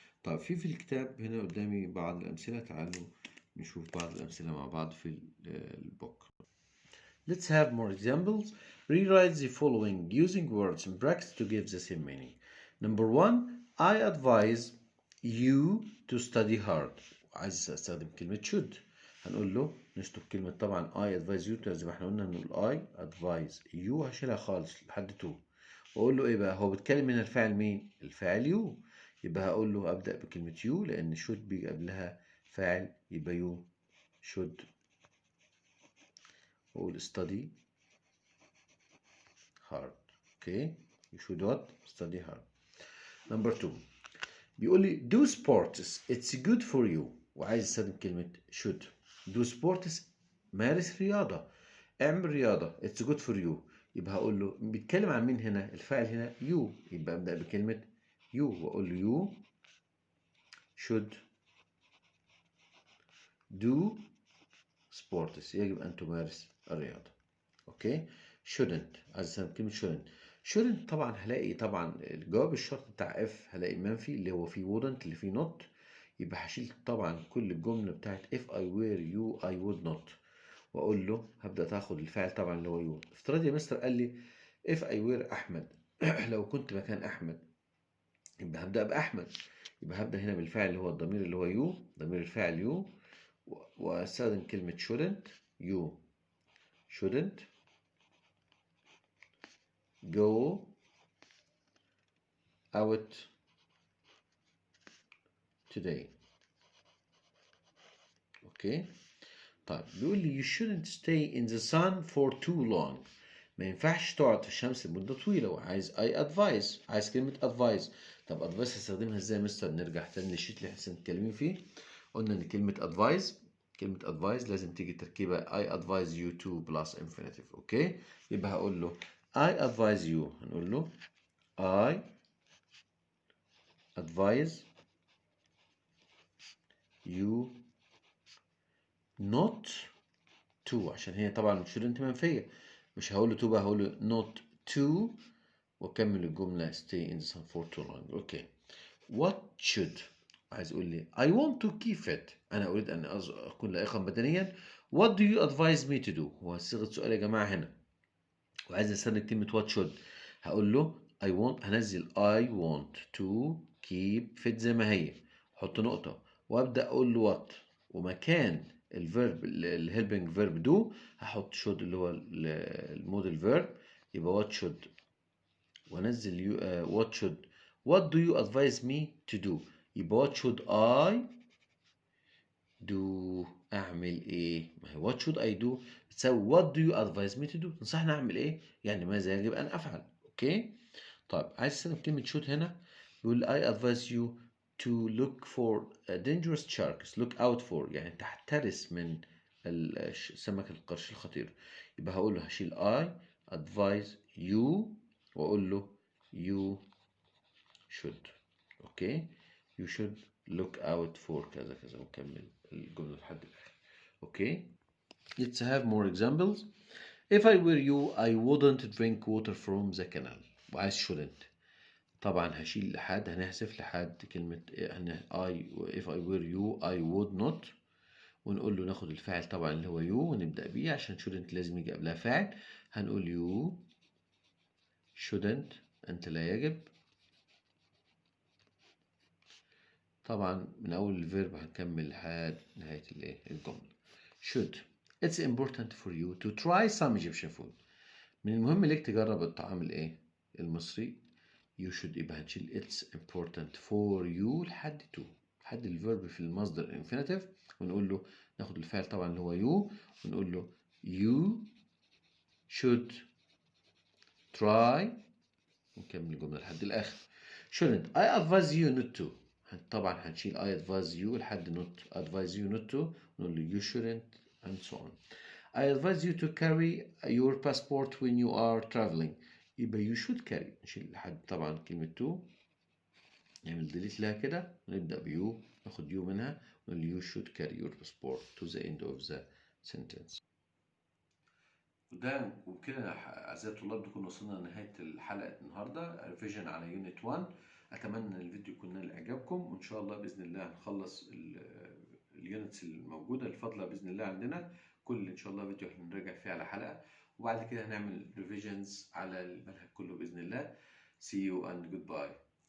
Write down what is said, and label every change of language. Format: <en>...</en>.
<ar>طيب في الكتاب هنا قدامي بعض الأمثلة، تعالوا نشوف بعض الأمثلة مع بعض في البوك.</ar> <en>Let's have more examples. Rewrite the following using words in brackets to give the same meaning. Number one, I advise you to study hard.</en> <ar>عايز استخدم كلمة should هنقول له نشطب كلمة طبعا</ar> <en>I advise you</en> <ar>زي ما احنا قلنا نقول</ar> <en>I advise you</en> <ar>هشيلها خالص لحد to واقول له ايه بقى هو بيتكلم هنا الفاعل مين؟ الفاعل you. يبقى هقول له ابدأ بكلمة you لأن should بيجي قبلها فاعل يبقى</ar> <en>you should</en> <ar>واقول</ar> <en>study hard. Okay you should what? study hard. Number two</en> <ar>بيقول لي</ar> <en>do sports it's good for you</en> <ar>وعايز استخدم كلمة</ar> <en>should. do sports مارس رياضة اعمل رياضة it's good for you.</en> <ar>يبقى هقول له بيتكلم عن مين هنا؟ الفاعل هنا you. يبقى ابدأ بكلمة you واقول له</ar> <en>you should do sports</en> <ar>يجب أن تمارس الرياضة. اوكي shouldn't عايز استخدم كلمة shouldn't طبعا هلاقي طبعا الجواب الشرط بتاع if هلاقي منفي اللي هو فيه wouldn't اللي فيه not. يبقى هشيل طبعا كل الجملة بتاعت</ar> <en>if I were you I would not</en> <ar>واقول له هبدأ تاخد الفعل طبعا اللي هو you. افترض يا مستر قال لي</ar> <en>if I were</en> <ar>أحمد لو كنت مكان أحمد يبقى هبدأ بأحمد. يبقى هبدأ هنا بالفعل اللي هو الضمير اللي هو you</ar> <en>ضمير الفاعل you</en> <ar>واستخدم كلمة shouldn't.</ar> <en>you shouldn't go out today.</en> <ar>اوكي طيب بيقول لي</ar> <en>you shouldn't stay in the sun for too long.</en> <ar>ما ينفعش تقعد في الشمس لمدة طويلة وعايز I advise عايز كلمة advise. طب advise هستخدمها ازاي يا مستر؟ نرجع تاني للشيت اللي احنا متكلمين فيه. قلنا ان كلمة advise لازم تيجي تركيبة</ar> <en>I advise you to plus infinitive.</en> <ar>اوكي يبقى هقول له</ar> <en>I advise you</en> <ar>هنقول له</ar> <en>I advise you not to،</en> <ar>عشان هي طبعا</ar> <en>shouldn't منفية،</en> <ar>مش هقول له</ar> <en>to بقى،</en> <ar>هقول له</ar> <en>not to</en> <ar>واكمل الجملة</ar> <en>stay in the sun for too long.</en> <ar>اوكي.</ar> <en>what should،</en> <ar>عايز يقول لي</ar> <en>I want to keep fit،</en> <ar>انا اريد ان اكون لائقا بدنيا.</ar> <en>what do you advise me to do،</en> <ar>هو صيغة سؤال يا جماعة هنا، وعايز استخدم كلمة</ar> <en>what should،</en> <ar>هقول له I want، هنزل</ar> <en>I want to keep fit</en> <ar>زي ما هي، احط نقطة وابدأ اقول له what، ومكان الفيرب الهيلبنج فيرب do هحط should اللي هو الموديل فيرب، يبقى what should، وانزل</ar> <en>what should what do you advise me to do، يبقى what should I</en> <ar>do، اعمل ايه؟ ما هي</ar> <en>what should I do</en> <ar>بتساوي</ar> <en>what do you advise me to do،</en> <ar>تنصحني اعمل ايه؟ يعني ماذا يجب ان افعل. اوكي. طيب عايز استخدم كلمة should هنا، بيقول</ar> <en>I advise you to look for dangerous sharks، look out for</en> <ar>يعني تحترس من سمك القرش الخطير، يبقى هقول له هشيل</ar> <en>I advise you</en> <ar>واقول له</ar> <en>you should.</en> <ar>اوكي.</ar> <en>you should look out for</en> <ar>كذا كذا، وكمل الجملة لحد الآخر. اوكي.</ar> <en>let's have more examples. if I were you I wouldn't drink water from the canal،</en> <ar>وعايز shouldn't، طبعا هشيل لحد، هنحذف لحد كلمة</ar> <en>if I were you I would not،</en> <ar>ونقول له ناخد الفاعل طبعا اللي هو you ونبدأ بيه، عشان shouldn't لازم يجي قبلها فاعل، هنقول</ar> <en>you shouldn't،</en> <ar>أنت لا يجب، طبعا من أول الفيرب هنكمل لحد نهاية الجملة.</ar> <en>should it's important for you to try some Egyptian food،</en> <ar>من المهم ليك تجرب الطعام المصري.</ar> <en>you should</en> <ar>يبقى هنشيل</ar> <en>it's important for you</en> <ar>لحد to، لحد الفيرب في المصدر infinitive، ونقول له ناخد الفعل طبعا اللي هو you، ونقول له</ar> <en>you should try،</en> <ar>ونكمل الجملة لحد الآخر.</ar> <en>shouldn't I advise you not to،</en> <ar>طبعا هنشيل</ar> <en>I advise you</en> <ar>لحد</ar> <en>not advise you not to،</en> <ar>ونقول له</ar> <en>you shouldn't and so on. I advise you to carry your passport when you are traveling،</en> <ar>يبقى</ar> <en>you should carry،</en> <ar>نشيل لحد طبعا كلمة to، نعمل delete لها كده ونبدأ بيو، ناخد يو منها ونقول</ar> <en>you should carry your passport to the end of the sentence.</en> <ar>وبكده أعزائي الطلاب نكون وصلنا لنهاية الحلقة النهاردة ريفيجن على يونت 1. أتمنى إن الفيديو يكون نال إعجابكم، وإن شاء الله بإذن الله هنخلص اليونتس الموجودة الفاضلة بإذن الله عندنا، كل إن شاء الله فيديو هنراجع فيه على حلقة، وبعد كده هنعمل ريفيجنز على المنهج كله بإذن الله.</ar> <en>See you and goodbye.</en>